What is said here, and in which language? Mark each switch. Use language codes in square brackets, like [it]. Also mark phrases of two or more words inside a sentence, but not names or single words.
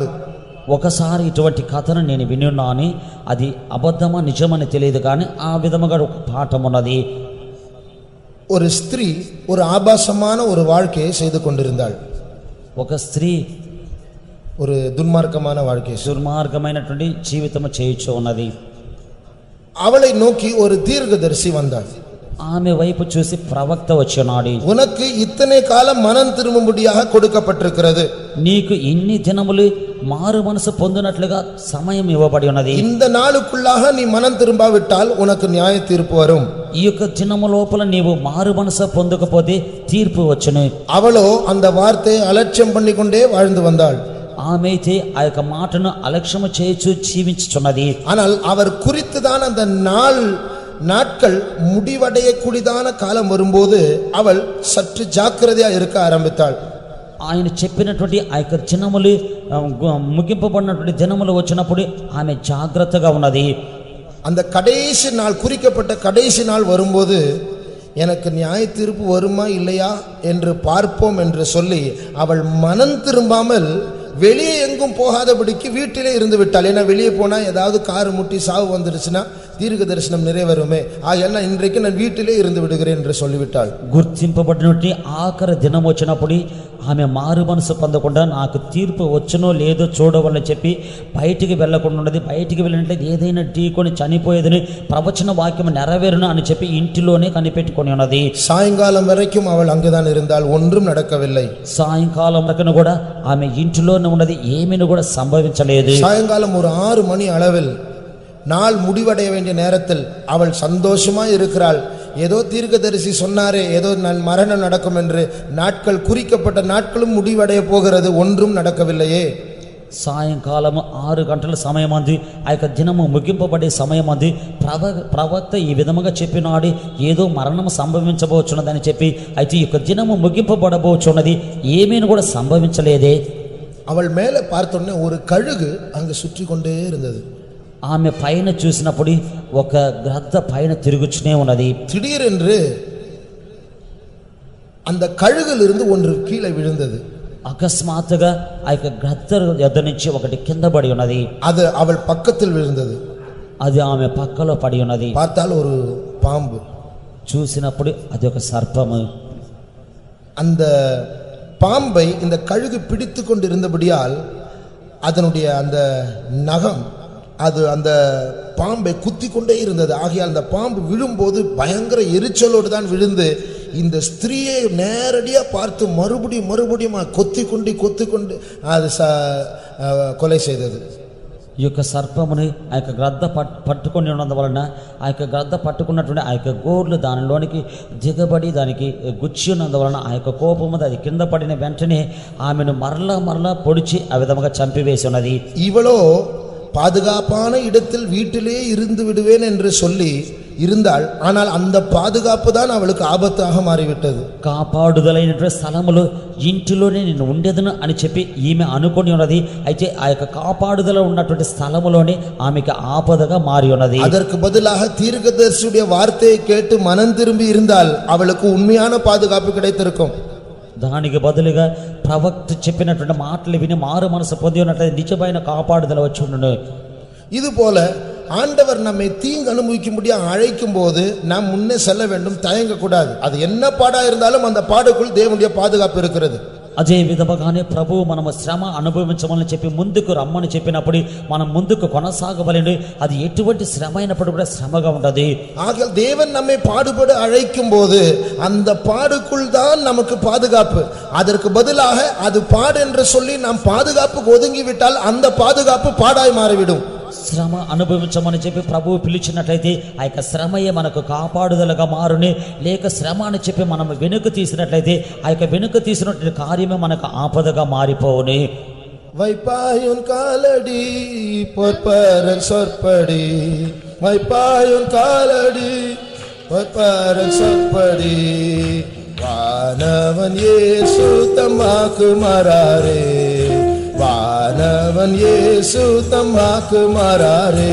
[te] ఒకసారి ఇటువంటి కథను నేను వినున్నాను, అది అబద్ధమా నిజమని తెలియదు, కానీ ఆ విధముగా ఒక పాఠం ఉన్నది. [ta] ஒரு ஸ்திரீ ஒரு ஆபாசமான ஒரு வாழ்க்கையை செய்து கொண்டிருந்தாள். [te] ఒక స్త్రీ [ta] ஒரு துன்மார்க்கமான வாழ்க்கை, [te] దుర్మార్గమైనటువంటి జీవితము చేయుచు ఉన్నది. [ta] அவளை நோக்கி ஒரு தீர்க்கதரிசி வந்தாள். [te] ఆమె వైపు చూసి ప్రవక్త వచ్చున్నాడు. [ta] உனக்கு இத்தனை காலம் மனம் திரும்பும்படியாக கொடுக்கப்பட்டிருக்கிறது, [te] నీకు ఇన్ని దినములు మారు మనసు పొందినట్లుగా సమయం ఇవ్వబడి ఉన్నది. [ta] இந்த நாளுக்குள்ளாக நீ மனம் திரும்பாவிட்டால் உனக்கு நியாய தீர்ப்பு வரும். [te] ఈ యొక్క దినము లోపల నీవు మారు మనసు పొందకపోతే తీర్పు వచ్చును. [ta] அவளோ அந்த வார்த்தையை அலட்சியம் பண்ணிக்கொண்டே வாழ்ந்து வந்தாள். [te] ఆమె అయితే ఆ యొక్క మాటను అలక్ష్యము చేయుచు జీవించుచున్నది. [ta] ஆனால் அவர் குறித்துதான் அந்த நாட்கள் முடிவடையக்கூடியதான காலம் வரும்போது அவள் சற்று ஜாக்கிரதையா இருக்க ஆரம்பித்தாள். [te] ఆయన చెప్పినటువంటి ఆ యొక్క దినములు ముగింపబడినటువంటి దినములు వచ్చినప్పుడు ఆమె జాగ్రత్తగా ఉన్నది. [ta] அந்த கடைசி நாள், குறிக்கப்பட்ட கடைசி நாள் வரும்போது எனக்கு நியாய தீர்ப்பு வருமா இல்லையா என்று பார்ப்போம் என்று சொல்லி அவள் மனம் திரும்பாமல் வெளியே எங்கும் போகாதபடிக்கு வீட்டிலே இருந்து விட்டாள். ஏன்னா வெளியே போனா ஏதாவது காரு முட்டி சாவு வந்துருச்சுன்னா தீர்க்க தரிசனம் நிறைவேறுமே, ஆகையால் இன்றைக்கு நான் வீட்டிலே இருந்து விடுகிறேன் என்று சொல்லிவிட்டாள். [te] గుర్తింపబడినటువంటి ఆఖరి దినం వచ్చినప్పుడు ఆమె మారు మనసు పొందకుండా నాకు తీర్పు వచ్చునో లేదో చూడవాలని చెప్పి బయటికి వెళ్లకుండా ఉన్నది. బయటికి వెళ్ళినట్లయితే ఏదైనా ఢీకొని చనిపోయేదని ప్రవచన వాక్యం నెరవేరును అని చెప్పి ఇంటిలోనే కనిపెట్టుకొని ఉన్నది. [ta] சாயங்காலம் வரைக்கும் அவள் அங்குதான் இருந்தால், ஒன்றும் நடக்கவில்லை. [te] సాయంకాలం వరకు కూడా ఆమె ఇంటిలోనే ఉన్నది, ఏమీను కూడా సంభవించలేదు. [ta] சாயங்காலம் ஒரு 6 மணி அளவில் நாள் முடிவடைய வேண்டிய நேரத்தில் அவள் சந்தோஷமா இருக்கிறாள். ஏதோ தீர்க்கதரிசி சொன்னாரே, ஏதோ நான் மரணம் நடக்கும் என்று, நாட்கள் குறிக்கப்பட்ட நாட்களும் முடிவடைய போகிறது, ஒன்றும் நடக்கவில்லையே. [te] సాయంకాలము 6 గంటల సమయం అంది, ఆ యొక్క దినము ముగింపబడే సమయం అంది. ప్రవక్త ఈ విధముగా చెప్పినాడు, ఏదో మరణము సంభవించబోచున్నదని చెప్పి. అయితే ఈ యొక్క దినము ముగింపబడబోచున్నది, ఏమీను కూడా సంభవించలేదే. [ta] அவள் மேலே பார்த்தோன்னே ஒரு கழுகு அங்கு சுற்றி கொண்டே இருந்தது. [te] ఆమె పైన చూసినప్పుడు ఒక గ్రద్ద పైన తిరుగుచునే ఉన్నది. [ta] திடீரென்று அந்த కழுగిலிருந்து ஒன்று கீழே விழுந்தது. [te] అకస్మాత్తుగా ఆ యొక్క గ్రద్ద యొద్ద నుంచి ఒకటి కింద పడి ఉన్నది. [ta] அது அவள் பக்கத்தில் விழுந்தது. [te] అది ఆమె పక్కలో పడి ఉన్నది. [ta] பார்த்தால் ஒரு பாம்பு. [te] చూసినప్పుడు అది ఒక సర్పము. [ta] அந்த பாம்பை இந்த கழுகு பிடித்து கொண்டிருந்தபடியால் அதனுடைய அந்த நகம் அது அந்த பாம்பை குத்தி கொண்டே இருந்தது. ஆகையால் அந்த பாம்பு விழும்போது பயங்கர எரிச்சலோடு தான் விழுந்து இந்த ஸ்திரீயை நேரடியாக பார்த்து மறுபடியும் கொத்தி கொண்டு அது கொலை செய்தது. [te] ఈ యొక్క సర్పముని ఆ యొక్క గ్రద్ద పట్టుకొని ఉన్నందు వలన ఆ యొక్క గ్రద్ద పట్టుకున్నటువంటి ఆ యొక్క గోర్లు దానిలోనికి దిగబడి దానికి గుచ్చి ఉన్నందు వలన ఆ యొక్క కోపము అది కింద పడిన వెంటనే ఆమెను మరలా పొడిచి ఆ విధముగా చంపివేసి ఉన్నది. [ta] இவளோ பாதுகாப்பான இடத்தில் வீட்டிலே இருந்து விடுவேன் என்று சொல்லி இருந்தாள். ஆனால் அந்த பாதுகாப்பு தான் அவளுக்கு ஆபத்தாக மாறிவிட்டது. [te] కాపాడుదలైనటువంటి స్థలములో ఇంటిలోనే నేను ఉండేదను అని చెప్పి ఈమె అనుకొని ఉన్నది. అయితే ఆ యొక్క కాపాడుదల ఉన్నటువంటి స్థలములోనే ఆమెకి ఆపదగా మారి ఉన్నది. [ta] அதற்கு பதிலாக தீர்க்கதரிசியுடைய வார்த்தையை கேட்டு மனம் திரும்பி இருந்தால் அவளுக்கு உண்மையான பாதுகாப்பு கிடைத்திருக்கும். [te] దానికి బదులుగా ప్రవక్త చెప్పినటువంటి మాటలు విని మారు మనసు పొంది ఉన్నట్లయితే నిజమైన కాపాడుదల వచ్చి ఉండును. [ta] இது போல ஆண்டவர் நம்மை தீங்கு அனுபவிக்கும்படியா அழைக்கும் போது நாம் முன்னே செல்ல வேண்டும், தயங்கக்கூடாது. அது என்ன பாடா இருந்தாலும் அந்த பாடுக்குள் தேவனுடைய பாதுகாப்பு இருக்கிறது. [te] అదే విధముగానే ప్రభువు మనము శ్రమ అనుభవించమని చెప్పి ముందుకు రమ్మని చెప్పినప్పుడు మనం ముందుకు కొనసాగవలెను. అది ఎటువంటి శ్రమ అయినప్పుడు కూడా శ్రమగా ఉండదు. [ta] ஆகையால் தேவன் நம்மை பாடுபட அழைக்கும் போது அந்த பாடுக்குள் தான் நமக்கு பாதுகாப்பு. அதற்கு பதிலாக அது பாடு என்று சொல்லி நாம் பாதுகாப்புக்கு ஒதுங்கிவிட்டால் அந்த பாதுகாப்பு பாடாய் மாறிவிடும். [te] శ్రమ అనుభవించమని చెప్పి ప్రభువు పిలిచినట్లయితే ఆ యొక్క శ్రమయే మనకు కాపాడుదలగా మారుని. లేక శ్రమ అని చెప్పి మనం వెనుక తీసినట్లయితే ఆ యొక్క వెనుక తీసినటువంటి కార్యమే మనకు ఆపదగా మారిపోవుని. [ta] வைப்பாயுன் காலடி பொற்பரன் சொற்படி, வைப்பாயுன் காலடி பொற்பரன் சொற்படி, வானவன் இயேசு தம்மாக்கு மாறாரே, வானவன் இயேசு தம்மாக்கு மாறாரே.